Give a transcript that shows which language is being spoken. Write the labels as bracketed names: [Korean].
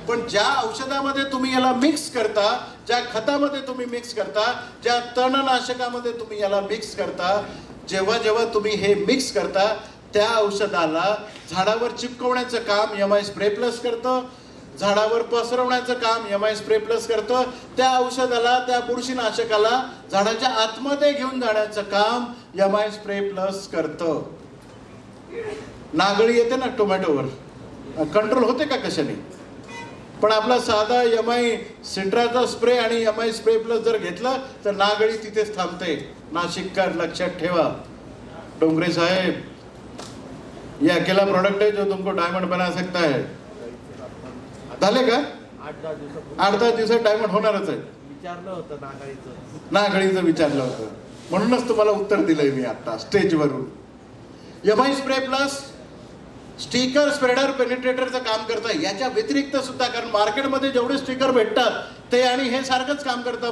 [Marathi] पण ज्या औषधामध्ये तुम्ही याला मिक्स करता, ज्या खतामध्ये तुम्ही मिक्स करता, ज्या तणनाशकामध्ये तुम्ही याला मिक्स करता, जेव्हा जेव्हा तुम्ही हे मिक्स करता त्या औषधाला झाडावर चिपकवण्याचं काम MI स्प्रे प्लस करतं, झाडावर पसरवण्याचं काम MI स्प्रे प्लस करतं, त्या औषधाला, त्या बुरशीनाशकाला झाडाच्या आतमध्ये घेऊन जाण्याचं काम MI स्प्रे प्लस करतं. नागळी येते ना टोमॅटोवर, कंट्रोल होते का कशाने? पण आपला साधा MI सिट्राचा स्प्रे आणि MI स्प्रे प्लस जर घेतलं तर नागळी तिथेच थांबते. नाशिककर लक्षात ठेवा. [Hindi] डोंगरे साहेब, ये अकेला प्रोडक्ट है जो तुमको डायमंड बना सकता है. [Marathi] झाले का? 8-10 दिवसात डायमंड होणारच आहे. विचारलं होतं नागळीचं विचारलं होतं, म्हणूनच तुम्हाला उत्तर दिलंय मी आता स्टेजवरून. MI spray plus sticker spreader पेनिट्रेटरचं काम करतं. याच्या व्यतिरिक्त सुद्धा, कारण मार्केटमध्ये जेवढे स्टिकर भेटतात ते आणि हे सारखंच काम करतं.